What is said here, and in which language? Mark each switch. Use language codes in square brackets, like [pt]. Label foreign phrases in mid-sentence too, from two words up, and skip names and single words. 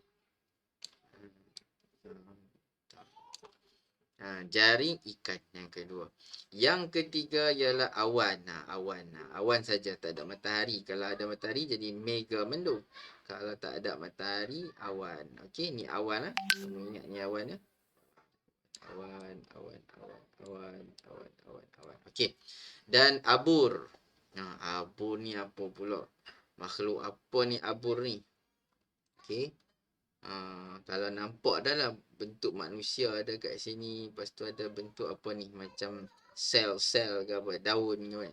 [ms] Jaring ikan yang kedua. Yang ketiga ialah awan. Awan. Awan saja, tak ada matahari. Kalau ada matahari jadi mega mendung. Kalau tak ada matahari, awan. Okey, ni awan lah. Kamu ingat ni awan ya? Awan, awan, awan, awan, awan, awan, awan. Okey. Dan abur. Abur ni apa pula? Makhluk apa ni abur ni? Okey. Kalau nampak dah lah bentuk manusia ada kat sini. Lepas tu ada bentuk apa ni? Macam sel-sel ke apa? Daun ke kan?